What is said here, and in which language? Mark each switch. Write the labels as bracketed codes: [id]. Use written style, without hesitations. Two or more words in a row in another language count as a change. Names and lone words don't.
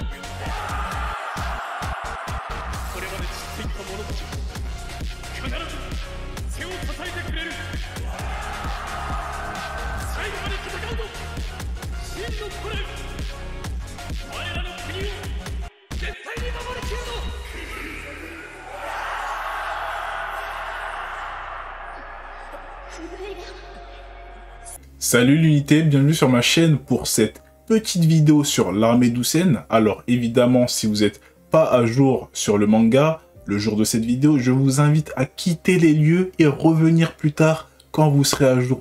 [ja] これまで散っていった者たち必ず背を支えてくれる。最後まで戦うぞ真の古来。我らの国を絶対に守りきるぞ。 [fr] Salut l'unité, bienvenue sur ma chaîne pour cette petite vidéo sur l'armée d'Usen. Alors évidemment, si vous n'êtes pas à jour sur le manga, le jour de cette vidéo, je vous invite à quitter les lieux et revenir plus tard quand vous serez à jour.